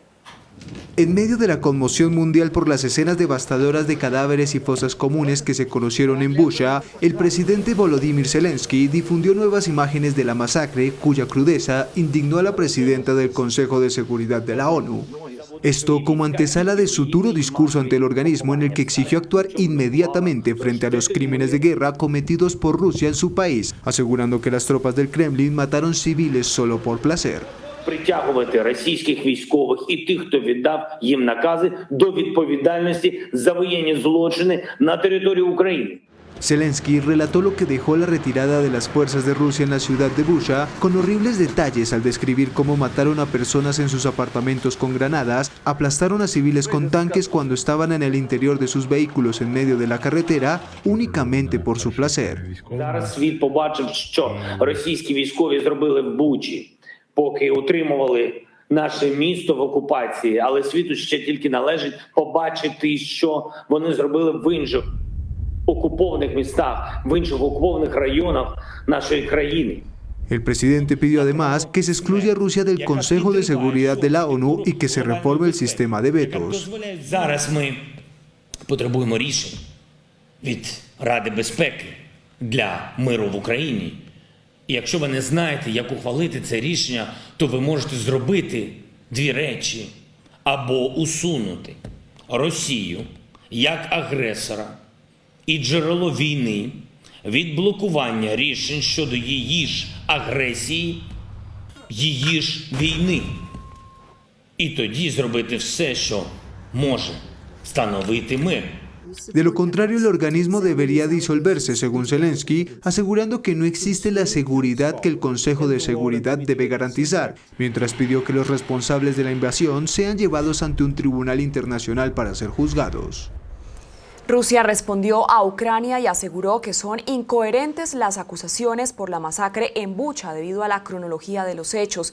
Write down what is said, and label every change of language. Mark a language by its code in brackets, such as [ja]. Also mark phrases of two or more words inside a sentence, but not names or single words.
[es] En medio de la conmoción mundial por las escenas devastadoras de cadáveres y fosas comunes que se conocieron en Bucha, el presidente Volodymyr Zelensky difundió nuevas imágenes de la masacre, cuya crudeza indignó a la presidenta del Consejo de Seguridad de la ONU. Esto como antesala de su duro discurso ante el organismo, en el que exigió actuar inmediatamente frente a los crímenes de guerra cometidos por Rusia en su país, asegurando que las tropas del Kremlin mataron civiles solo por placer. [uk] Притягувати російських військових і тих, хто віддав їм накази, до відповідальності за воєнні злочини на території України. [es] Zelensky relató lo que dejó la retirada de las fuerzas de Rusia en la ciudad de Bucha, con horribles detalles al describir cómo mataron a personas en sus apartamentos con granadas, aplastaron a civiles con tanques cuando estaban en el interior de sus vehículos en medio de la carretera, únicamente por su placer. [uk] Зараз світ побачив, що російські військові зробили в Бучі, поки утримували наше місто в окупації, але світу ще тільки належить побачити, що вони зробили в інших окупованих містах, в інших окупованих районах нашої країни. [es] El presidente pidió además que se excluya a Rusia del Consejo de Seguridad de la ONU y que se reforme el sistema de vetos. [uk] Зараз ми потребуємо рішень від Ради безпеки для миру в Україні. І якщо ви не знаєте, як ухвалити це рішення, то ви можете зробити дві речі. Або усунути Росію як агресора і джерело війни від блокування рішень щодо її ж агресії, її ж війни. І тоді зробити все, що може встановити мир. [es] De lo contrario, el organismo debería disolverse, según Zelensky, asegurando que no existe la seguridad que el Consejo de Seguridad debe garantizar, mientras pidió que los responsables de la invasión sean llevados ante un tribunal internacional para ser juzgados. Rusia respondió a Ucrania y aseguró que son incoherentes las acusaciones por la masacre en Bucha debido a la cronología de los hechos.